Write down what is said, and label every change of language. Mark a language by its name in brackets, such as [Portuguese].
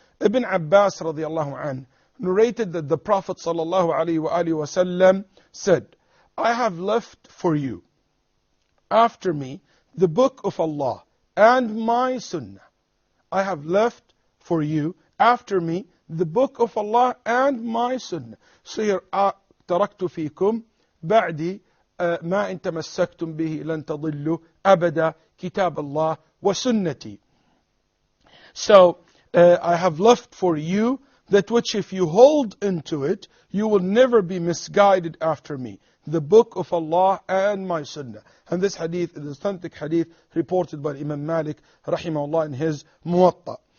[English] Ibn Abbas radiallahu anhu narrated that the Prophet sallallahu alaihi wasallam said, "I have left for you, after me, the book of Allah and my Sunnah." I have left for you, after me, the book of Allah and my Sunnah. So here, [Arabic] تركت فيكم بعدي ما إن تمسكتم به لن تضلوا أبدا كتاب الله وسنتي. [English] So, I have left for you that which if you hold into it, you will never be misguided after me. The book of Allah and my Sunnah. And this hadith is authentic hadith reported by Imam Malik rahimahullah in his Muwatta.